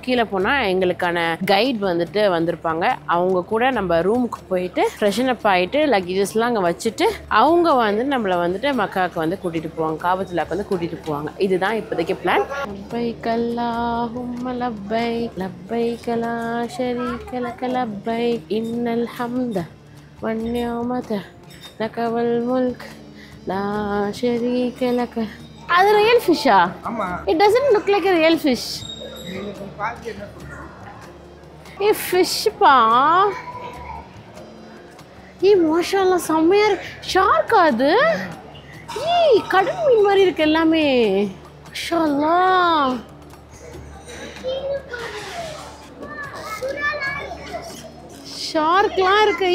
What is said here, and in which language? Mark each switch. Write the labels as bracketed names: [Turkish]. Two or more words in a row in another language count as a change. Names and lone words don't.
[Tamil] கீழே போனால் எங்களுக்கான கைட் வந்துட்டு வந்திருப்பாங்க. அவங்க கூட நம்ம ரூமுக்கு போயிட்டு [English] freshen up [Tamil] ஆகிட்டு லக்கேஜஸ்லாம் அங்கே வச்சுட்டு அவங்க வந்து நம்மளை வந்துட்டு மக்காவுக்கு வந்து கூட்டிகிட்டு போவாங்க, காபத்துல்லாக்கு வந்து கூட்டிகிட்டு போவாங்க. இதுதான் இப்போதைக்கு பிளான். [Arabic] لبيك اللهم لبيك لبيك لا شريك لك لبيك إن الحمد والنعمة لك والملك لا شريك لك. [Tamil] அது [English] real fish? [Tamil] ஆமா. [English] It doesn't look like a real fish. a fish பா. [Tamil] மாஷாஅல்லாஹ் செம்மையா இருக்கு. ஷார்க்கா அது? கடல் மீன் மாதிரி இருக்கு எல்லாமே. மாஷாஅல்லாஹ். ஷார்க்லாம் இருக்கு.